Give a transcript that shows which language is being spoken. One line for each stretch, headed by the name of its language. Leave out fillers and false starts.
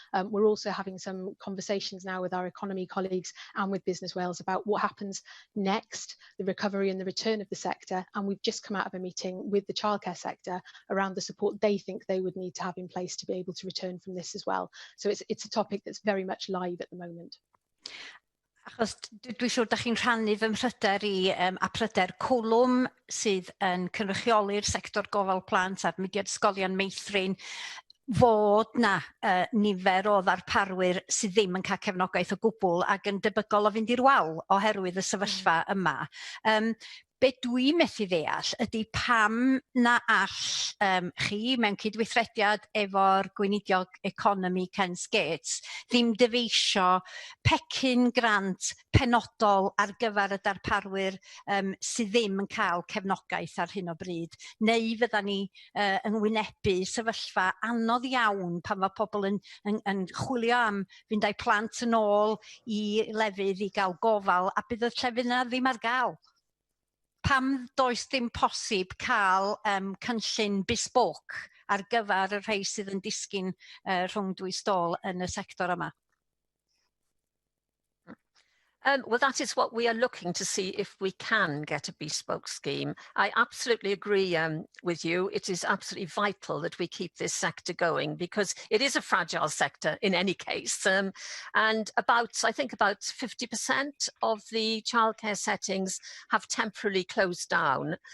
English: We're also having some conversations now with our economy colleagues and with Business Wales about what happens next, the recovery and the return of the sector. And we've just come out of a meeting with the childcare sector around the support they think they would need to have in place to be able to return from this as well. So it's a topic that's very much live at the moment.
Welsh: Achos dwi'n siŵr da chi'n rhannu fy mhryder i a pryder cwlwm sydd yn cynrychioli'r sector gofal plant a'r mudiad ysgolion meithrin fod na nifer o ddarparwyr sydd ddim yn cael cefnogaeth o gwbl ac yn debygol o fynd i'r wal oherwydd y sefyllfa yma. Be dwi'n methu ddeall ydy pam na all chi mewn cydweithrediad efo'r Gweinidog Economi Ken Skates ddim dyfeisio pecyn grant penodol ar gyfer y darparwyr sydd ddim yn cael cefnogaeth ar hyn o bryd. Neu fydda ni yn wynebu sefyllfa anodd iawn pan mae pobl yn chwilio am fynd â'i plant yn ôl i lefydd i gael gofal a bydd y llefydd yna ddim ar gael. Pam does ddim posib cael cynllun bespoke ar gyfer y rhai sydd yn disgyn rhwng dwy stôl yn y sector yma?
English: Well, that is what we are looking to see if we can get a bespoke scheme. I absolutely agree with you. It is absolutely vital that we keep this sector going because it is a fragile sector in any case. And I think about 50% of the childcare settings have temporarily closed down.